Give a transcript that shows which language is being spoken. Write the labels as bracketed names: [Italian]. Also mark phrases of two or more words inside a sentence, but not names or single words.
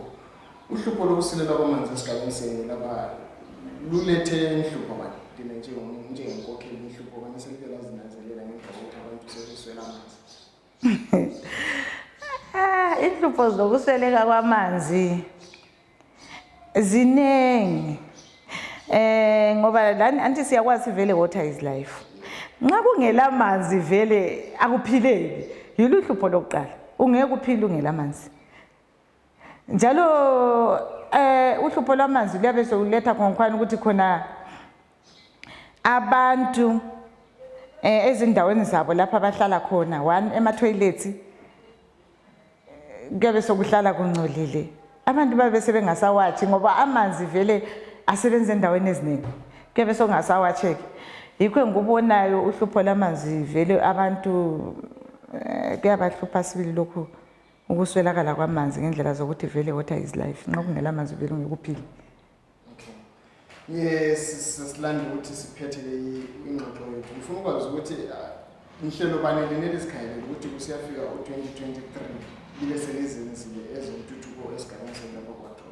[North Ndebele] Uhlupho lokusilela kwamanzi esigabeni senu laba lulethe inhlupho bani dina njengenkokheli inhlupho kanye selike lazinanzelela ngendlela ukuthi abantu sebeswela amanzi. Inhlupho zokusweleka kwamanzi zinengi ngoba lana anti siyakwazi vele [English] water is life [North Ndebele] nxa kungela manzi vele akuphileki yilo hlupho lokuqala ungeke uphile ungela manzi njalo uhlupho lwamanzi luyabe sokuletha ngokwani ukuthi khona abantu ezindaweni zabo lapha abahlala khona one ema-toilets kuyabe sokuhlala kungcolile abantu babe sebengasawathi ngoba amanzi vele asebenza endaweni eziningi kuyabe sokungasawatsheki yikho ngikubonayo uhlupho lamanzi vele abantu kuyabahlupha sibili lokhu ukuswelakala kwamanzi ngendlela zokuthi vele [English] water is life [North Ndebele] nxa kungela manzi vele ungekuphila. Silanda ukuthi siphethe ingxoxo yethu ngifuna ukwazi ukuthi inhlelo banele nelizikhayelele ukuthi kusiyafika u-2023 libe selizenzile ezentuthuko esigabeni selapha kwaTholo.